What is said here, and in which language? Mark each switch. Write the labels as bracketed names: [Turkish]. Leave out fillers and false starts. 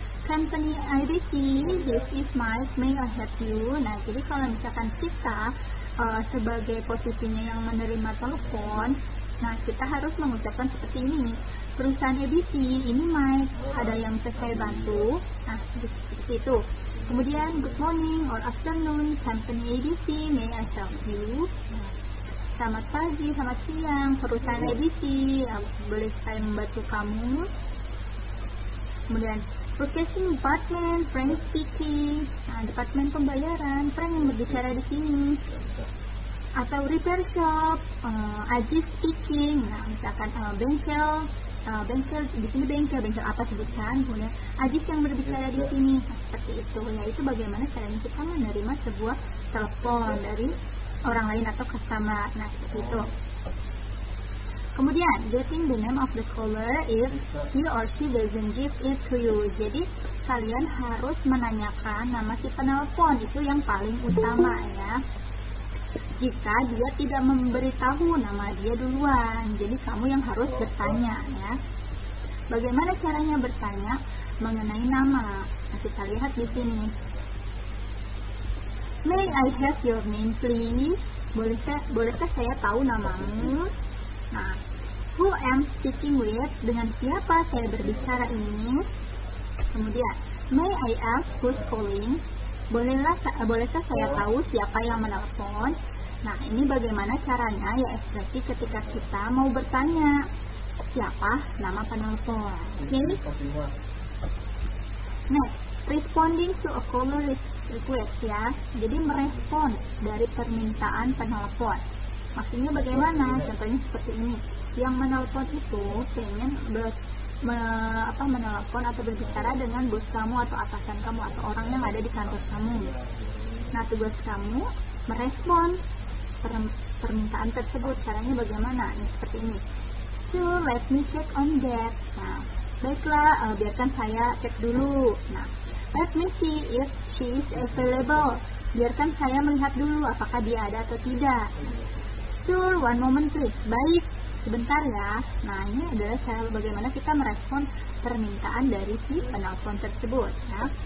[English] Company IDC, this is Mike, may I help you? [Indonesian] Nah, jadi kalau misalkan kita sebagai posisinya yang menerima telepon, nah kita harus mengucapkan seperti ini. Perusahaan ABC, ini Mike, ada yang bisa saya bantu? Nah, seperti itu. [English] Kemudian good morning or afternoon, company ABC, may I help you? [Indonesian] Selamat pagi, selamat siang, perusahaan ABC, boleh saya membantu kamu? [English] Kemudian purchasing department, Frank speaking. [Indonesian] Nah, departemen pembayaran, Frank yang berbicara di sini. Atau [English] repair shop, Aziz speaking. [Indonesian] Nah, misalkan bengkel di sini bengkel apa sebutkan? Kemudian Aziz yang berbicara di sini. Nah, seperti itu. Yaitu bagaimana caranya kita menerima sebuah telepon dari orang lain atau customer. Nah, seperti itu. [English] Kemudian, getting the name of the caller if he or she doesn't give it to you. [Indonesian] Jadi, kalian harus menanyakan nama si penelpon, itu yang paling utama ya. Jika dia tidak memberitahu nama dia duluan, jadi kamu yang harus bertanya ya. Bagaimana caranya bertanya mengenai nama? Nah, kita lihat di sini. [English] May I have your name please? [Indonesian] Bolehkah saya tahu namamu? [English] Nah, who am speaking with? [Indonesian] Dengan siapa saya berbicara ini? [English] Kemudian, may I ask who's calling? [Indonesian] Bolehkah saya tahu siapa yang menelpon? Nah, ini bagaimana caranya ya ekspresi ketika kita mau bertanya siapa nama penelpon. Oke? [English] Next, responding to a caller request ya. [Indonesian] Jadi merespon dari permintaan penelpon. Maksudnya bagaimana? Contohnya seperti ini. Yang menelpon itu pengen menelpon atau berbicara dengan bos kamu atau atasan kamu atau orang yang ada di kantor kamu. Nah, tugas kamu merespon permintaan tersebut. Caranya bagaimana? Ini seperti ini. [English] So, let me check on that. [Indonesian] Nah, baiklah, biarkan saya cek dulu. [English] Nah, let me see if she is available. [Indonesian] Biarkan saya melihat dulu apakah dia ada atau tidak. [English] Sure, one moment please. [Indonesian] Baik, sebentar ya. Nah, ini adalah cara bagaimana kita merespon permintaan dari si penelpon tersebut ya.